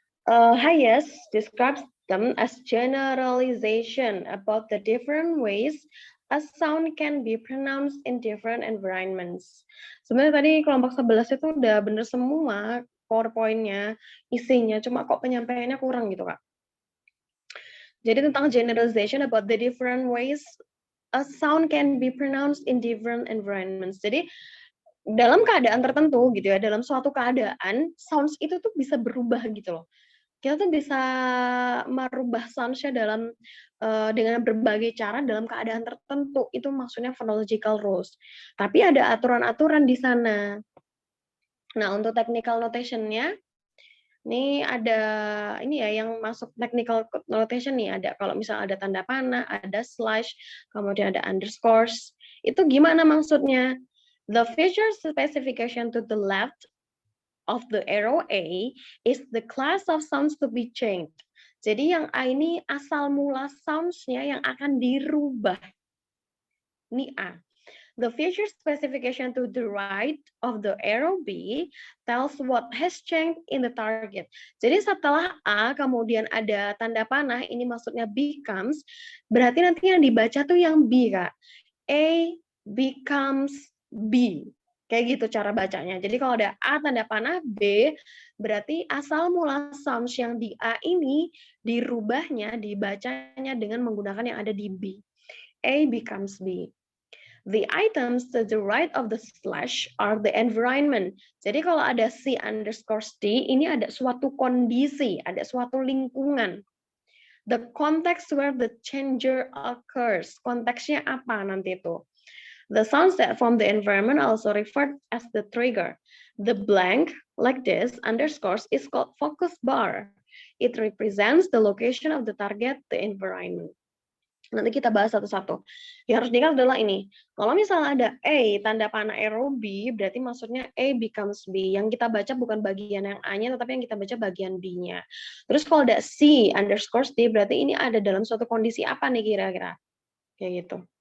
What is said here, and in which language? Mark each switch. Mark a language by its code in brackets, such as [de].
[en] Hayes describes them as generalization about the different ways a sound can be pronounced in different environments. [id] Sebenarnya tadi kelompok 11 itu udah bener semua PowerPoint-nya, isinya, cuma kok penyampaiannya kurang gitu, Kak. Jadi tentang [en] generalization about the different ways a sound can be pronounced in different environments. [id] Jadi dalam keadaan tertentu gitu ya, dalam suatu keadaan, sounds itu tuh bisa berubah gitu loh. Kita tuh bisa merubah sounds-nya dengan berbagai cara dalam keadaan tertentu. Itu maksudnya phonological rules. Tapi ada aturan-aturan di sana. Nah, untuk technical notation-nya, ini ada ini ya yang masuk technical notation nih, ada kalau misalnya ada tanda panah, ada slash, kemudian ada underscores. Itu gimana maksudnya? [en] The feature specification to the left of the arrow A is the class of sounds to be changed. [id] Jadi yang A ini asal mula sounds-nya yang akan dirubah. Ini A. [en] The feature specification to the right of the arrow B tells what has changed in the target. [id] Jadi setelah A kemudian ada tanda panah, ini maksudnya becomes, berarti nanti yang dibaca tuh yang B, Kak. [en] A becomes B. [id] Kayak gitu cara bacanya. Jadi kalau ada A tanda panah B, berarti asal mula sounds yang di A ini dirubahnya, dibacanya dengan menggunakan yang ada di B. [en] A becomes B. The items to the right of the slash are the environment. [id] Jadi kalau ada C underscore D, ini ada suatu kondisi, ada suatu lingkungan. [en] The context where the changer occurs. [id] Konteksnya apa nanti itu? [en] The sounds that form the environment are also referred as the trigger. The blank, like this, underscores, is called focus bar. It represents the location of the target, the environment. [id] Nanti kita bahas satu-satu. Yang harus diingat adalah ini. Kalau misalnya ada A, tanda panah arrow B, berarti maksudnya [en] A becomes B. [id] Yang kita baca bukan bagian yang A-nya, tetapi yang kita baca bagian B-nya. Terus kalau ada C underscore D, berarti ini ada dalam suatu kondisi apa nih kira-kira? Kayak gitu.